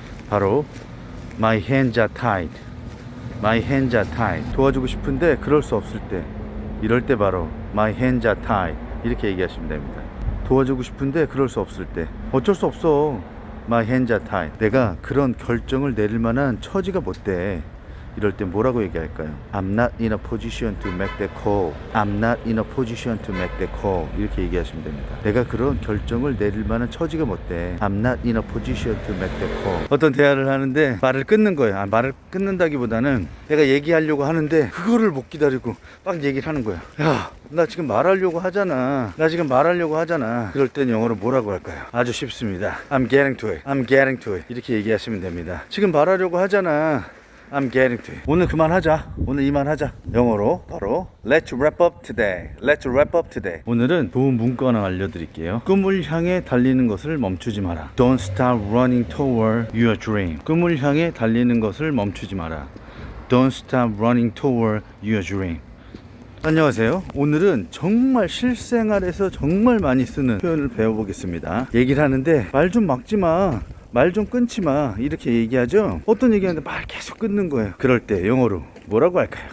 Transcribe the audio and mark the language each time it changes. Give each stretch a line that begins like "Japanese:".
English: 바로 My hands are tied. My hands are tied.
Korean: 도와주고 싶은데 그럴 수 없을 때 이럴 때 바로
English: My hands are tied
Korean: 이렇게 얘기하시면 됩니다. 도와주고 싶은데 그럴 수 없을 때 어쩔 수 없어.
English: My hands are tied.
Korean: 내가 그런 결정을 내릴 만한 처지가 못 돼. 이럴 때 뭐라고 얘기할까요?
English: I'm not in a position to make that call. I'm not in a position to make that call.
Korean: 이렇게 얘기하시면 됩니다. 내가 그런 결정을 내릴 만한 처지가 못 돼.
English: I'm not in a position to make that call.
Korean: 어떤 대화를 하는데 말을 끊는 거예요. 말을 끊는다기보다는 내가 얘기하려고 하는데 그거를 못 기다리고 막 얘기를 하는 거야. 야, 나 지금 말하려고 하잖아. 나 지금 말하려고 하잖아. 그럴 땐 영어로 뭐라고 할까요? 아주 쉽습니다.
English: I'm getting to it. I'm getting to it.
Korean: 이렇게 얘기하시면 됩니다. 지금 말하려고 하잖아.
English: I'm getting to it.
Korean: 오늘 그만하자. 오늘 이만하자. 영어로 바로
English: Let's wrap up today. Let's wrap up today.
Korean: 오늘은 좋은 문구 하나 알려드릴게요. 꿈을 향해 달리는 것을 멈추지 마라.
English: Don't stop running toward your dream.
Korean: 꿈을 향해 달리는 것을 멈추지 마라.
English: Don't stop running toward your dream.
Korean: 안녕하세요. 오늘은 정말 실생활에서 정말 많이 쓰는 표현을 배워보겠습니다. 얘기를 하는데 말 좀 막지 마. 말 좀 끊지 마 이렇게 얘기하죠. 어떤 얘기하는데 말 계속 끊는 거예요. 그럴 때 영어로 뭐라고 할까요?